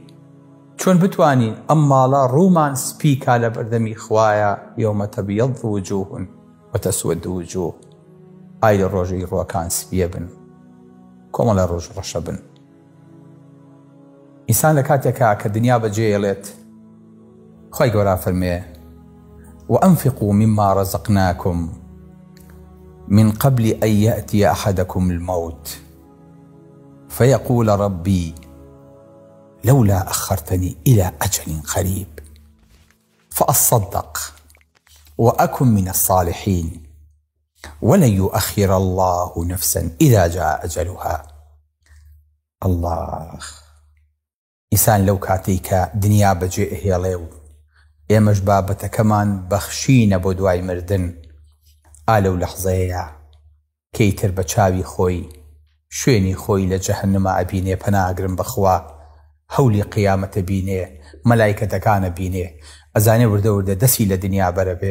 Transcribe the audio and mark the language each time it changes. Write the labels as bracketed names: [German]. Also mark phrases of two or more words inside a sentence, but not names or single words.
[Central Kurdish] چۆن بتوانین ئەم ماڵە ڕوومان سپیکا لە بەردەمی خوایە [Arabic] یەومە تەبیەض وجوه وتەسوەد وجوه. [Central Kurdish] ئای لە ڕۆژەی ڕووەکان سپیە بن، کۆمەڵە ڕۆژ ڕەشە بن. ئینسان لە کاتێکا کە دنیا بەجێهێڵێت خۆی گەورە فەرمێ [Arabic] وأنفقوا مما رزقناكم من قبل أن يأتي أحدكم الموت فيقول ربي لولا أخرتني إلى أجل قريب فأصدق وأكن من الصالحين ولن يؤخر الله نفسا إذا جاء أجلها. [Central Kurdish] الله ئینسان لەو کاتێک کە دنیا بەجێ هێڵێ و ئێمەش بابەتەکەمان بەخشینە بۆ دوای مردن، ئالەو لەحزەیە کەیتر بە چاوی خۆی شوێنی خۆی لە جەهەنەمە ئەبینێ، پەناگرم بەخوا، هەولی قیامەتە بینێ، مەلایکەتەکانە بینێ، ئەزانێ وردە وردە دەستی لە دنیا بەرەبێ.